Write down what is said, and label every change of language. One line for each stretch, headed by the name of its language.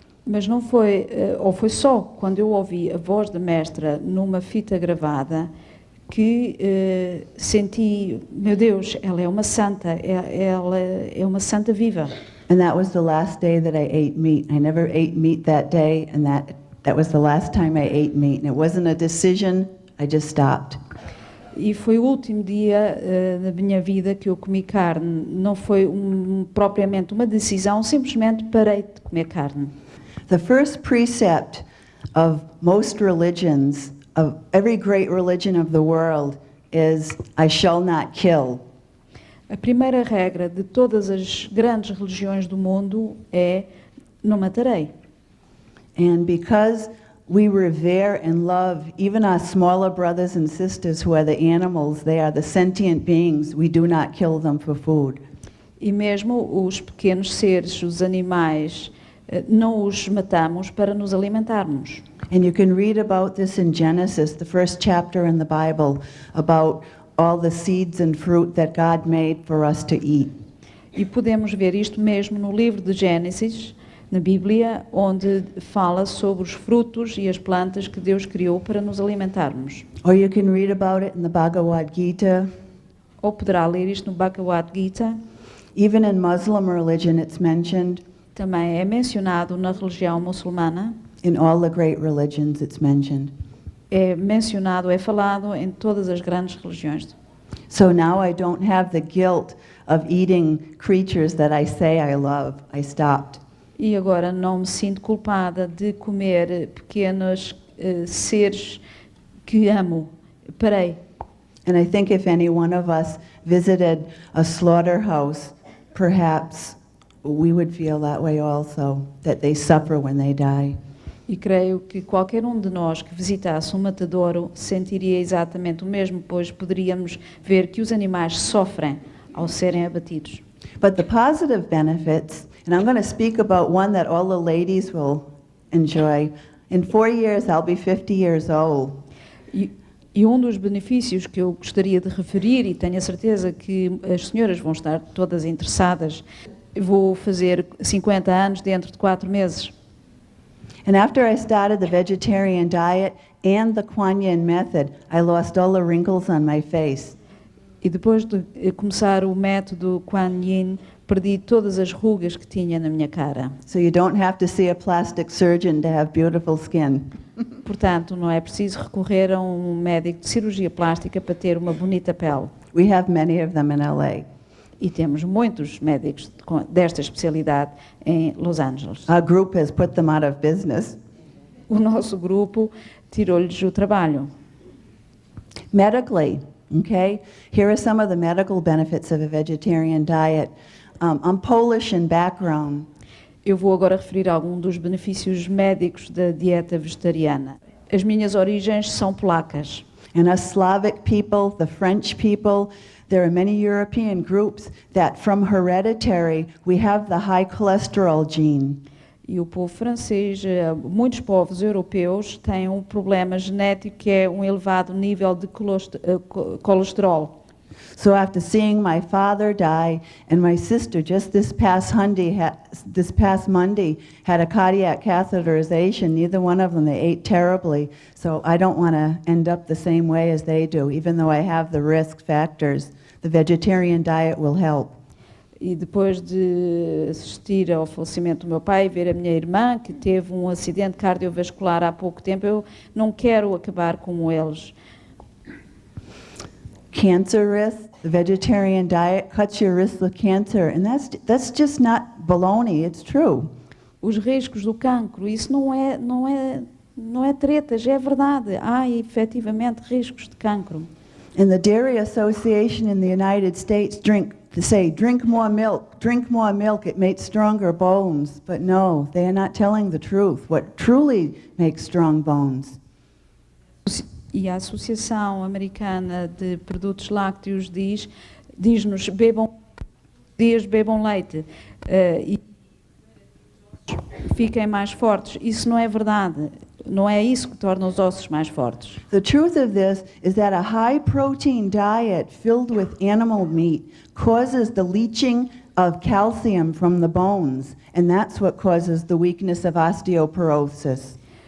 Portuguese: Mas não foi, ou foi só quando eu ouvi a voz da mestra numa fita gravada que senti, meu Deus, ela é uma santa, ela é uma santa viva.
English: And that was the last day that I ate meat. I never ate meat that day, and that was the last time I ate meat. And it wasn't a decision, I just stopped.
Portuguese: E foi o último dia da minha vida que eu comi carne. Não foi propriamente uma decisão, simplesmente parei de comer carne.
English: The first precept of most religions, of every great religion of the world, is I shall not kill.
Portuguese: A primeira regra de todas as grandes religiões do mundo é não matarei.
English: And because we revere and love even our smaller brothers and sisters who are the animals, they are the sentient beings, we do not kill them for food.
Portuguese: E mesmo os pequenos seres, os animais, não os matamos para nos alimentarmos.
English: And you can read about this in Genesis, the first chapter in the Bible, about all the seeds and fruit that God made for us to eat.
Portuguese: E podemos ver isto mesmo no livro de Gênesis, na Bíblia, onde fala sobre os frutos e as plantas que Deus criou para nos alimentarmos.
English: Or you can read about it in the Bhagavad Gita.
Portuguese: Ou poderá ler isto no Bhagavad Gita.
English: Even in Muslim religion it's mentioned.
Portuguese: Também é mencionado na religião muçulmana.
English: In all the great religions it's mentioned.
Portuguese: É mencionado, é falado em todas as grandes religiões.
English: So now I don't have the guilt of eating creatures that I say I love. I stopped.
Portuguese: E agora não me sinto culpada de comer pequenos seres que amo. Parei.
English: And I think if any one of us visited a slaughterhouse, perhaps we would feel that way also, that they suffer when they die.
Portuguese: E creio que qualquer um de nós que visitasse um matadouro sentiria exatamente o mesmo, pois poderíamos ver que os animais sofrem ao serem abatidos.
English: But the positive benefits, and I'm going to speak about one that all the ladies will enjoy. In 4 years, I'll be 50 years old.
Portuguese: E um dos benefícios que eu gostaria de referir, e tenho a certeza que as senhoras vão estar todas interessadas, vou fazer 50 anos dentro de 4 meses.
English: And after I started the vegetarian diet and the Kuan Yin method, I lost all the wrinkles on my face.
Portuguese: E depois de começar o método Kuan Yin, perdi todas as rugas que tinha na minha cara.
English: So you don't have to see a plastic surgeon to have beautiful skin.
Portuguese: Portanto, não é preciso recorrer a um médico de cirurgia plástica para ter uma bonita pele.
English: We have many of them in LA.
Portuguese: E temos muitos médicos desta especialidade em Los Angeles.
English: Our group has put them out of business.
Portuguese: O nosso grupo tirou-lhes o trabalho.
English: Medically, okay? Here are some of the medical benefits of a vegetarian diet. I'm Polish in background.
Portuguese: Eu vou agora referir alguns dos benefícios médicos da dieta vegetariana. As minhas origens são polacas.
English: And us Slavic people, the French people, there are many European groups that from hereditary, we have the high cholesterol gene.
Portuguese: E o povo francês, muitos povos europeus têm um problema genético que é um elevado nível de colesterol.
English: So after seeing my father die and my sister just this past Monday had a cardiac catheterization, neither one of them, they ate terribly. So I don't want to end up the same way as they do, even though I have the risk factors. The vegetarian diet will help.
Portuguese: E depois de assistir ao falecimento do meu pai e ver a minha irmã, que teve um acidente cardiovascular há pouco tempo, eu não quero acabar como eles.
English: Cancer risk, the vegetarian diet cuts your risk of cancer, and that's just not baloney, it's true.
Portuguese: Os riscos do cancro, isso não é tretas, é verdade. Há efetivamente riscos de cancro.
English: And the Dairy Association in the United States drink more milk, it makes stronger bones. But no, they are not telling the truth, what truly makes strong bones.
Portuguese: E a Associação Americana de Produtos Lácteos diz-nos bebam leite e fiquem mais fortes. Isso não é verdade. Não é isso que torna os ossos mais fortes.
English: The truth of this is that a high protein diet filled with animal meat causes the leaching of calcium from the bones, and that's what causes the weakness of osteoporosis.